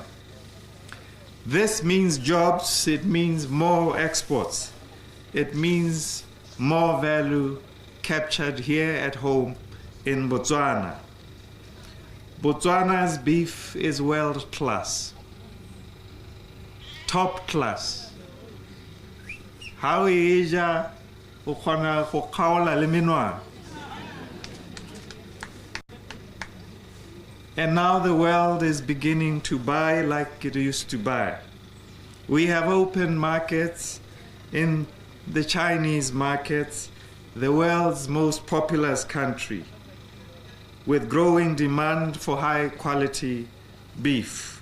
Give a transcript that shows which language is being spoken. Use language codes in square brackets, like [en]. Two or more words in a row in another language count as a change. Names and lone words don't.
[en] This means jobs, it means more exports, it means more value captured here at home in Botswana. Botswana's beef is world class, top class. [tn] How ija o khona go kgaola le menwana. [en] And now the world is beginning to buy like it used to buy. We have open markets in the Chinese markets, the world's most populous country, with growing demand for high quality beef.